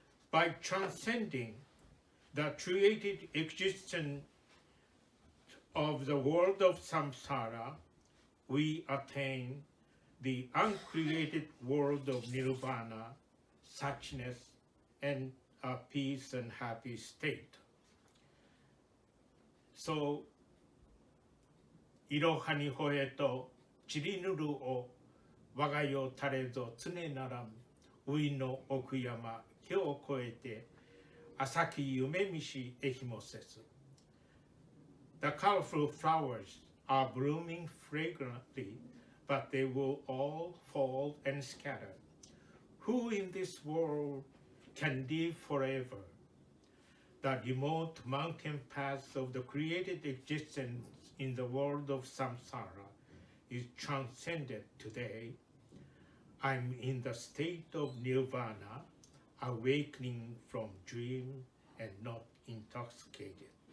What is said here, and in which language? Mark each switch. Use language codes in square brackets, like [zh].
[en] By transcending the created existence of the world of samsara, we attain the uncreated world of nirvana, suchness, and a peace and happy state. [ja] So, いろはにほえとちりぬるを我が世たれぞ常ならんういの奥山今日を越えて朝き夢見しえひもせず [en] The colorful flowers are blooming fragrantly, but they will all fall and scatter. Who in this world can live forever? The remote mountain paths of the created existence in the world of samsara is transcended today. I'm in the state of nirvana, awakening from dream and not intoxicated.